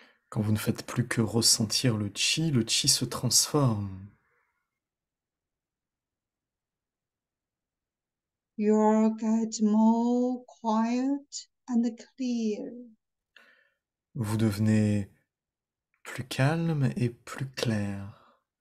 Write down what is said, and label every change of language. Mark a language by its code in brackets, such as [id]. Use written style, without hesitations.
[fr] Quand vous ne faites plus que ressentir le chi se transforme. [en] You get more quiet and clear. [fr] Vous devenez plus calme et plus clair.